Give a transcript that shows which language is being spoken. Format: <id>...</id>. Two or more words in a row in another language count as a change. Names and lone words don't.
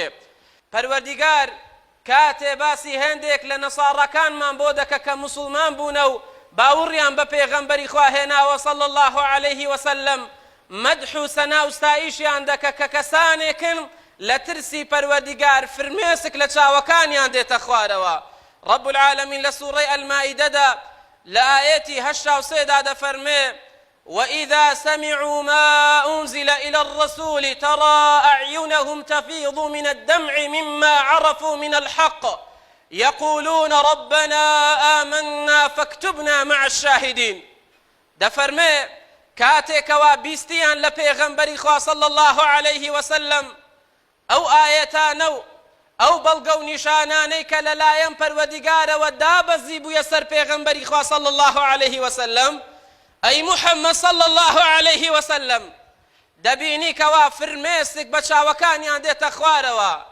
<ckb>پەروەردیگار کاتێ باسی هەندێک لە نەساڕەکانمان بۆ دەکە کە موسڵمان بوونە و باوڕیان بە پێغەمبەری خوا هێناوە</ckb> <ar>صلی الله علیه وسلم،</ar> <ckb>مەدح و سەنا و ستایشیان دەکە کە کەسانێکن لە ترسی پەروەردیگار فرمێسک لە چاوەکانیان دێتە خوارەوە.</ckb> <ar>رب العالمین</ar> <ckb>لە سوڕەی ئەلمائیدەدا لە ئاەتی 83 دەفەرمێ</ckb> <ar>وإذا سمعوا ما أنزل إلى الرسول ترى أعينهم تفيض من الدمع مما عرفوا من الحق يقولون ربنا آمنا فاكتبنا مع الشاهدين.</ar> <ckb>دەفەرمێ کاتێکەوە بیستیان لە پێغەمبەری خوا</ckb> <ar>صلی الله علیه وسلم</ar> <ckb>ئەو ئاەتانە و ئەو بەڵگە و نیشانانەی کە لەلایەن پەروەردیگارەوە دابەزی بوویە سەر پێغەمبەری خوا</ckb> <ar>صلی الله علیه وسلم،</ar> <ckb>ئەی محەممەد</ckb> <ar>صلی الله علیه وسلم</ar> <ckb>دەبینی کەوا فرمێسک بە چاوەکانیان دێتە خوارەوە،</ckb>